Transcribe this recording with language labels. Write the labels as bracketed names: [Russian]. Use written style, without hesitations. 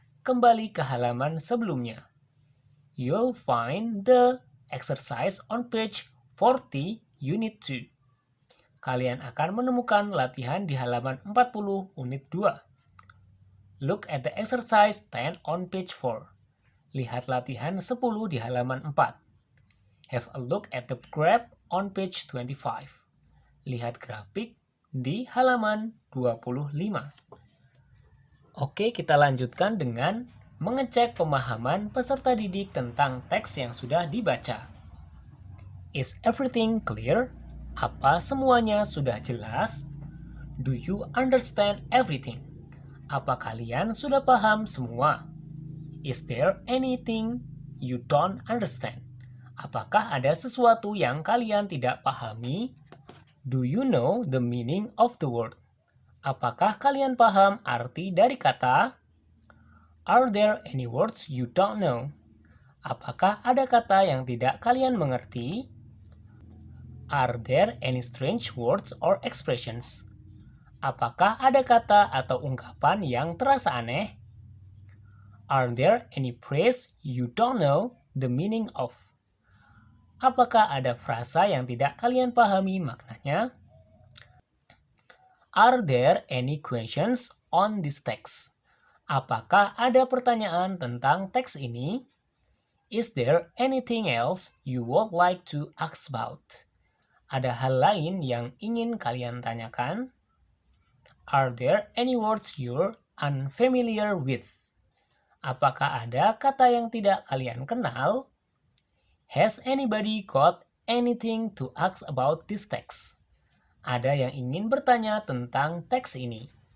[Indonesian] Kembali ke halaman sebelumnya. [English] You'll find the exercise on page 40, unit 2. [Indonesian] Kalian akan menemukan latihan di halaman 40, unit 2. [English] Look at the exercise 10 on page 4. [Indonesian] Lihat latihan 10 di halaman 4. [English] Have a look at the graph on page 25. [Indonesian] Lihat grafik di halaman 25. Oke, kita lanjutkan dengan mengecek pemahaman peserta didik tentang teks yang sudah dibaca. [English] Is everything clear? [Indonesian] Apa semuanya sudah jelas? [English] Do you understand everything? [Indonesian] Apa kalian sudah paham semua? [English] Is there anything you don't understand? [Indonesian] Apakah ada sesuatu yang kalian tidak pahami? [English] Do you know the meaning of the word? [Indonesian] Apakah kalian paham arti dari kata? [English] Are there any words you don't know? [Indonesian] Apakah ada kata yang tidak kalian mengerti? [English] Are there any strange words or expressions? [Indonesian] Apakah ada kata atau ungkapan yang terasa aneh? [English] Are there any phrase you don't know the meaning of? [Indonesian] Apakah ada frasa yang tidak kalian pahami maknanya? [English] Are there any questions on this text? [Indonesian] Apakah ada pertanyaan tentang teks ini? [English] Is there anything else you would like to ask about? [Indonesian] Ada hal lain yang ingin kalian tanyakan? [English] Are there any words you're unfamiliar with? [Indonesian] Apakah ada kata yang tidak kalian kenal? [English] Has anybody got anything to ask about this text? [Indonesian] Ada yang ingin bertanya tentang teks ini.